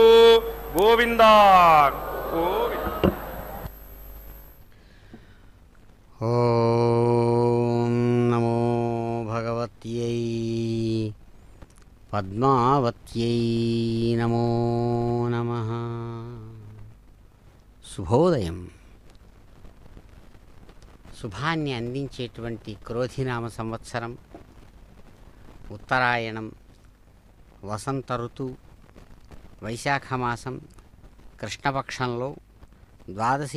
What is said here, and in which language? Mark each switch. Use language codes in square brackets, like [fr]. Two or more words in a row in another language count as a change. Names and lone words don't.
[sa] गोविंदा गोविंद. ओम नमो भगवत्यै पद्मावत्यै नमो नमः. [te] శుభోదయం. శుభాన్ని అందించేటువంటి క్రోధినామ సంవత్సరం ఉత్తరాయణం, వసంత ఋతువు, వైశాఖ మాసం, కృష్ణపక్షంలో ద్వాదశి